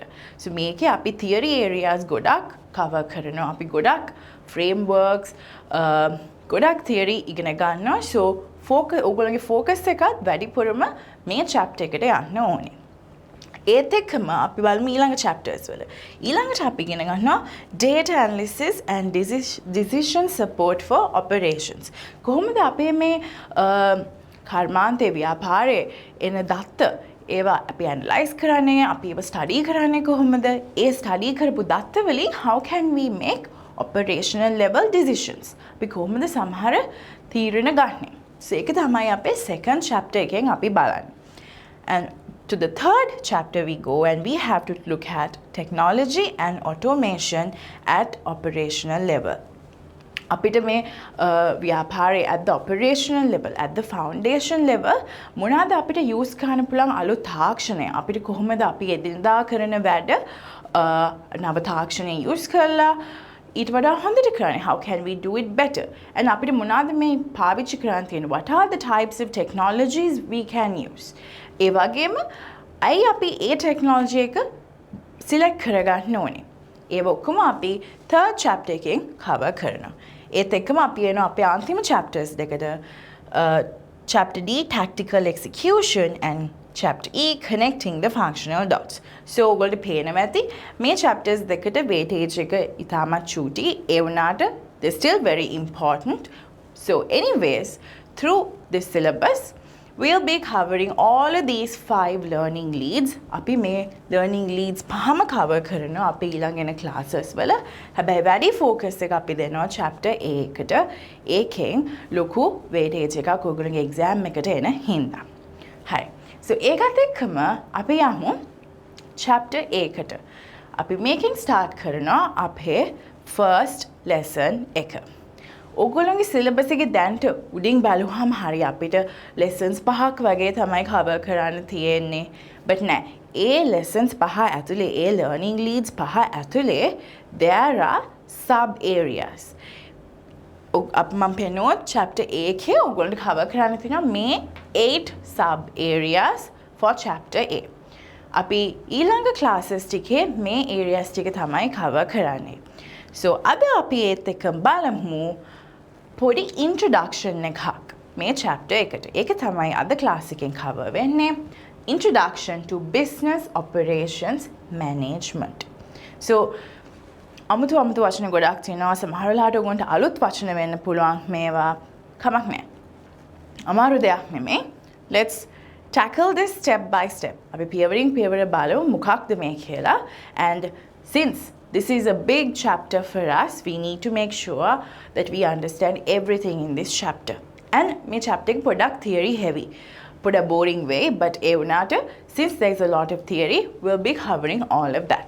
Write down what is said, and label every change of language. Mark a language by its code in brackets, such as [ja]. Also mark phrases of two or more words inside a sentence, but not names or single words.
[si] So මේකේ අපි [en] theory areas [si] ගොඩක් cover කරනවා. අපි ගොඩක් frameworks ගොඩක් theory ඉගෙන ගන්නවා. So ඕගොල්ලන්ගේ focus එකත් වැඩිපුරම මේ chapter එකට යන්න ඕනේ. ඒත් එක්කම අපි බලමු ඊළඟ chapters වල. ඊළඟට අපි ඉගෙන ගන්නවා [en] data analysis and decision support for operations. [si] කොහොමද අපේ මේ කර්මාන්තයේ ව්‍යාපාරයේ එන දත්ත ඒවා අපි ඇනලයිස් කරන්නේ අපි ඒවා ස්ටඩි කරන්නේ කොහොමද ඒ ස්ටඩි කරපු දත්ත වලින් [en] how can we make operational level decisions [si] අපි කොහොමද සමහර තීරණ ගන්නෙ [en] so [si] ඒක තමයි අපේ [en] second chapter [si] එකෙන් අපි බලන්නේ [en] and to the third chapter we go and we have to look at technology and automation at operational level [si] අපිට මේ ව්‍යාපාරයේ [en] at the operational level at the foundation level [si] මොනවාද අපිට use කරන්න පුළුවන් අලුත් තාක්ෂණය අපිට කොහොමද අපි එදිනදා කරන වැඩ නව තාක්ෂණය use කරලා ඊට වඩා හොඳට කරන්නේ [en] how can we do it better and [si] අපිට මොනවාද මේ පාවිච්චි කරන්න තියෙන්නේ [en] what are the types of technologies we can use [si] ඒ වගේම අයි අපි ඒ technology එක select කරගන්න ඕනේ ඒ ඔක්කොම අපි [en] third chapter [si] එකෙන් cover කරනවා ඒත් එක්කම අපි එනවා අපේ අන්තිම chapters දෙකට [en] chapter D tactical execution and chapter E connecting the functional dots so [si] ඔයගොල්ලෝ පේනවා ඇති මේ chapters දෙකට weightage එක ඉතාමත් චූටි ඒ වුණාට [en] they still very important so anyways through this syllabus we'll be covering all of these [si] 5 [en] learning leads [si] අපි මේ [en] learning leads [si] පහම cover කරනවා අපි ඊළඟ එන classes වල හැබැයි වැඩි focus එක අපි දෙනවා chapter A එකට ඒකෙන් ලොකු weightage එකක් ඔයගොල්ලෝගේ exam එකට එන හින්දා හරි so ඒකත් එක්කම අපි යමු chapter A එකට අපි මේකෙන් start කරනවා අපේ [en] first lesson [si] එක ඕගොල්ලන්ගේ syllabus එකේ දැන්ට උඩින් බලුවාම හරිය අපිට lessons 5ක් වගේ තමයි cover කරන්න තියෙන්නේ but නෑ ඒ lessons 5 ඇතුලේ ඒ [en] learning leads [si] 5 ඇතුලේ [en] there are sub areas [si] අප මම පෙන්නුවොත් chapter A එකේ ඕගොල්ලන්ට cover කරන්න තියෙනවා මේ 8 [en] sub areas for chapter A [si] අපි ඊළඟ classes ටිකේ මේ areas ටික තමයි cover කරන්නේ so අද අපි ඒත් එක්ක බලමු පොඩි introduction එකක් මේ chapter එකට. ඒක තමයි අද class එකෙන් cover වෙන්නේ. [en] Introduction to business operations management. [si] So අමුතු වචන ගොඩක් තියෙනවා. සමහර වෙලාවට ඔයගොල්ලන්ට අලුත් වචන වෙන්න පුළුවන් මේවා. කමක් නැහැ. අමාරු දෙයක් නෙමෙයි. [en] Let's tackle this step by step. [si] අපි පියවරින් පියවර බලමු මොකක්ද මේ කියලා. [en] And since this is a big chapter for us. We need to make sure that we understand everything in this chapter. And my chapter is product theory heavy. put a boring way, but [si] ඒ වුණාට [en] since there is a lot of theory, we'll be covering all of that.